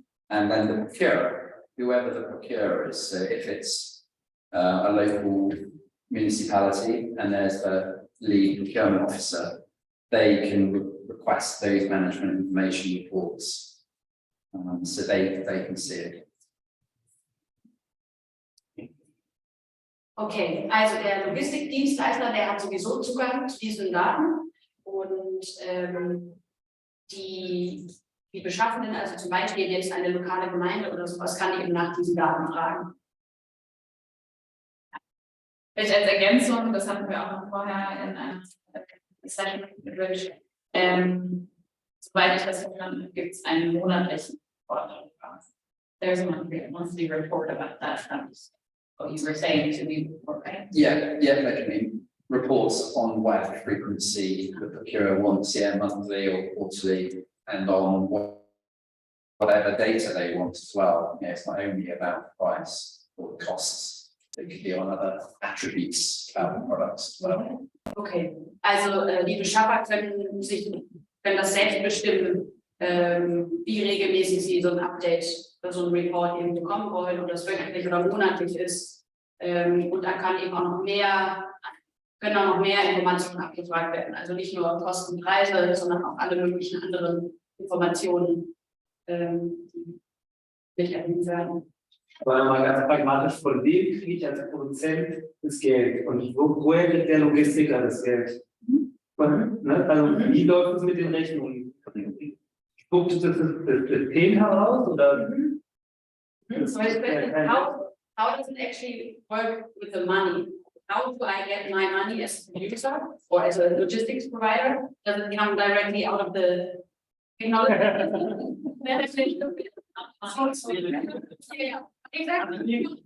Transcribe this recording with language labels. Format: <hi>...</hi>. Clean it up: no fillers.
<en>And then the procurer, whoever the procurer is, so if it's a local municipality and there's a lead procurement officer, they can request those management information reports, so they can see it.</en> <de>Okay, also der Logistikdienstleister, der hat sowieso Zugang zu diesen Daten und die Beschaffenden, also zum Beispiel jetzt eine lokale Gemeinde oder sowas, kann eben nach diesen Daten fragen. Vielleicht als Ergänzung, das hatten wir auch noch vorher in einer Session gewünscht. Soweit ich das verstanden habe, gibt es einen monatlichen Forderungsbasis.</de> <en>there's a monthly report about that. What you were saying to me before, right? Yeah, there can be reports on whatever frequency the procurer wants, monthly or quarterly, and on whatever data they want as well. It's not only about price or costs, it could be on other attributes about the products as well.</en> <de>Okay, also die Beschaffer können das selbst bestimmen, wie regelmäßig sie so ein Update oder so ein Report eben bekommen wollen, ob das wöchentlich oder monatlich ist. Und da kann eben auch noch mehr, können auch noch mehr Informationen abgefragt werden. Also nicht nur Kosten, Preise, sondern auch alle möglichen anderen Informationen, die mit erhöht werden. Aber mal ganz pragmatisch, von wem kriege ich als Produzent das Geld? Und woher kriegt der Logistiker das Geld? Also wie läuft es mit den Rechnungen? Spuckt das System heraus? Oder?</de> <en>So how does it actually work with the money? How do I get my money as a producer or as a logistics provider? Does it come directly out of the technology? Yeah, exactly.</en>